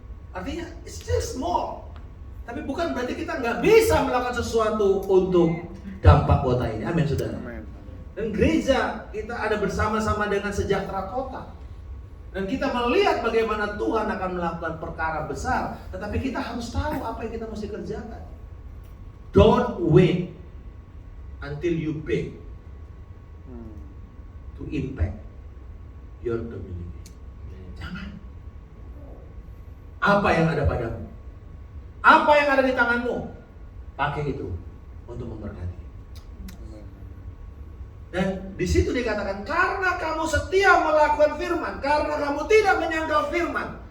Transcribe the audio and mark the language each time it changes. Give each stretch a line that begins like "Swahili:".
Indonesian: Artinya,
English: it's still small.
Indonesian: Tapi bukan berarti kita nggak bisa melakukan sesuatu untuk dampak kota ini. Amin, saudara. Amen. Dan gereja kita ada bersama-sama dengan Sejahtera Kota. Dan kita melihat bagaimana Tuhan akan melakukan perkara besar. Tetapi kita harus tahu apa yang kita mesti kerjakan.
English: Don't wait until you beg to impact your community.
Indonesian: Jangan. Apa yang ada padamu, apa yang ada di tanganmu, pakai itu untuk memberkati. Dan di situ dikatakan karena kamu setia melakukan firman, karena kamu tidak menyangkal firman.